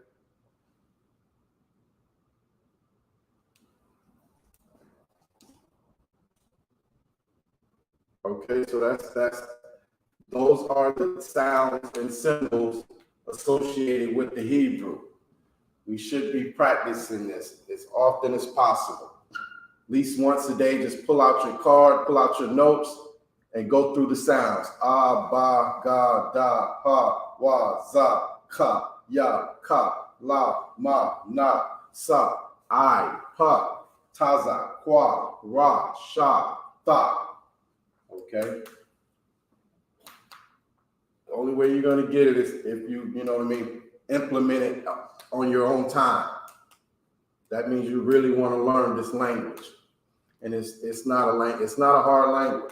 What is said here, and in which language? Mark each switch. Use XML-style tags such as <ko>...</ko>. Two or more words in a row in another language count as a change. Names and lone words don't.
<en>Okay, so that's those are the sounds and symbols associated with the Hebrew. We should be practicing this as often as possible. At least once a day, just pull out your card, pull out your notes, and go through the sounds. A, ba, ga, da, ha, wa, za, ka, ya, ka, la, ma, na, sa, I, pa, taza, kwa, ra, sha, tha. Okay? The only way you're going to get it is if you know what I mean, implement it on your own time. That means you really want to learn this language. And it's not a hard language.</en>